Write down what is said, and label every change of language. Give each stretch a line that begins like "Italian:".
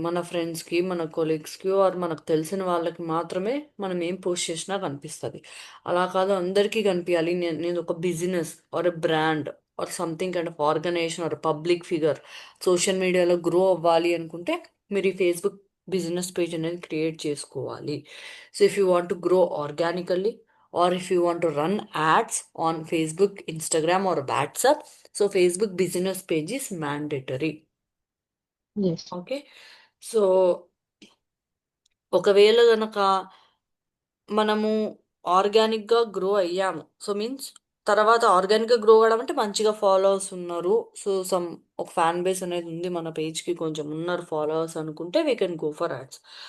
Telugu: మన ఫ్రెండ్స్కి, మన కొలీగ్స్కి ఆర్ మనకు తెలిసిన వాళ్ళకి మాత్రమే మనం ఏం పోస్ట్ చేసినా కనిపిస్తుంది. అలా కాదు, అందరికీ కనిపించాలి. నేను ఒక
English: business or a brand or something kind of organization or public figure
Telugu: social మీడియాలో గ్రో అవ్వాలి అనుకుంటే మీరు ఈ ఫేస్బుక్ బిజినెస్ పేజ్ అనేది క్రియేట్ చేసుకోవాలి.
English: So if you want to grow organically or if you want to run ads on Facebook, Instagram or WhatsApp, so Facebook business page is mandatory. Yes.
Telugu: Okay. So ఒకవేళ గనక మనము ఆర్గానిక్గా grow అయ్యాము, so means తర్వాత ఆర్గానిక్గా grow అవ్వడం అంటే మంచిగా ఫాలోవర్స్ ఉన్నారు, సో ఒక ఫ్యాన్ బేస్ అనేది ఉంది మన పేజ్కి, కొంచెం ఉన్నారు ఫాలోవర్స్ అనుకుంటే
English: We can go for ads.